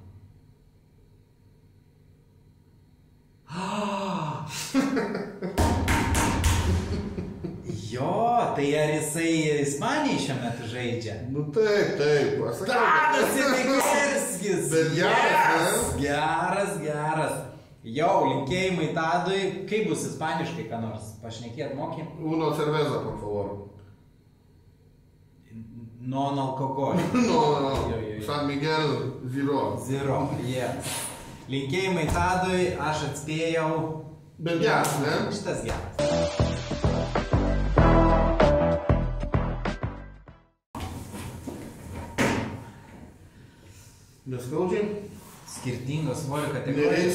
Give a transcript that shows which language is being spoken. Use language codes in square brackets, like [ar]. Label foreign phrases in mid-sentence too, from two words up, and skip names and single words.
[lt] Jo, tai ar jisai Ispanijai šiuo metu žaidžia? Nu taip. Aš sakau, Tadas Imigerskis! Bet geras, Geras. Jau, linkėjimai Tadui. Kaip bus ispaniškai, ką nors? Pašnekėt moki? [es] Uno cerveza, por favor. [lt] Non alkoholio. [es] No, [lt] Jo. San Miguel Zero. [en] Zero, yes. [lt] Linkėjimai Tadui, aš atspėjau. Bet geras, ne? Šitas geras. Neskaudžiai? Skirtingos svorio kategorijos.